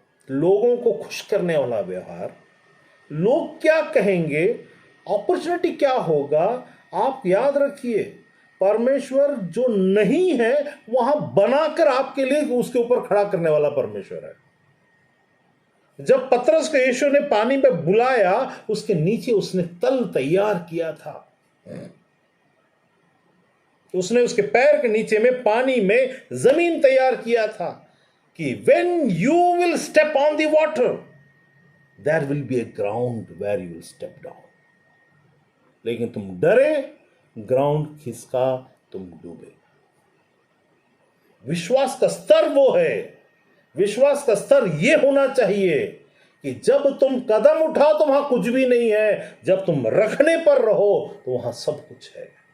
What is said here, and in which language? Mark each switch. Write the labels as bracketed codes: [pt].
[hi] लोगों को खुश करने वाला व्यवहार, लोग क्या कहेंगे, अपॉर्चुनिटी क्या होगा, आप याद रखिए परमेश्वर जो नहीं है वहां बनाकर आपके लिए उसके ऊपर खड़ा करने वाला परमेश्वर है। जब पतरस को यीशु ने पानी में बुलाया, उसके नीचे उसने तल तैयार किया था। उसने उसके पैर के नीचे में पानी में जमीन तैयार किया था कि [en] when you will step on the water, there will be a ground where you will step down. [hi] लेकिन तुम डरे, ग्राउंड खिसका, तुम डूबे। विश्वास का स्तर वो है, विश्वास का स्तर ये होना चाहिए कि जब तुम कदम उठाओ तो वहां कुछ भी नहीं है, जब तुम रखने पर रहो तो वहां सब कुछ है।